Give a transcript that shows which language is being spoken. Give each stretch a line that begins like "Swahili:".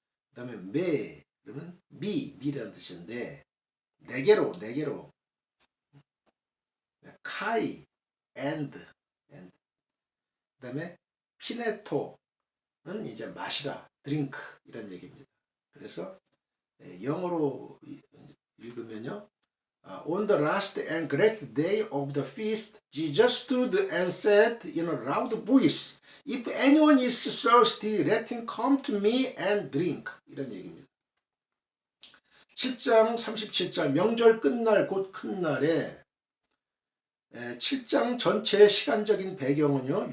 Korean: 그 다음에 메 그러면 미라는 뜻인데 내게로 카이 앤드 그 다음에 피네토는 이제 마시라 드링크 이런 얘기입니다. 그래서 영어로 읽으면요.
English: On the last and great day of the feast, Jesus stood and said in a loud voice, If anyone is thirsty, let him come to me and drink.
Korean: 이런 얘기입니다. 7장 37절 명절 끝날 곧 큰 날에 7장 전체의 시간적인 배경은요.